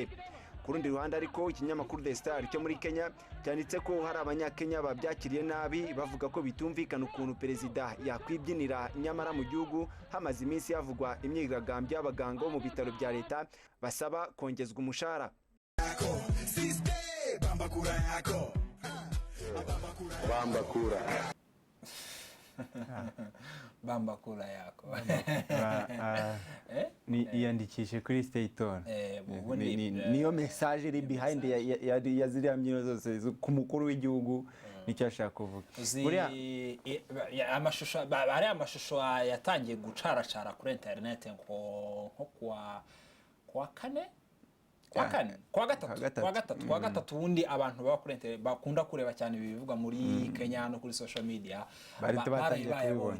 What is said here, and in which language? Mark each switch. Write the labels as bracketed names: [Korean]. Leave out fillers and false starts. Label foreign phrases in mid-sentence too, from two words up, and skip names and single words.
[Kinyarwanda] Ku rundi ruhande ariko ikinyamakuru The Star cyo muri Kenya cyanditse ko hari abanyakenya babyakiriye nabi bavuga ko bitumvikana ukuntu perezida yakwibyinira, nyamara mu gihugu hamaze iminsi havugwa imyigaragambyo y'abaganga bo mu bitaro bya leta basaba kongezwa umushahara. [Swahili] Bamba kura. Bamba kura yako. [Kinyarwanda] Ni iyandikishe kuri lisite y'itora. Niyo message iri behind ya ziriya mbyino zose ku mukuru w'igihugu nicyo ashaka kuvuga. Amashusho yatangiye gucaracara kuri internet nko kwa kane kwa gatatu ubundi abantu bakunda kureba cyane ibivugwa muri Kenya no kuri [English] social media [Kinyarwanda] bayibonye.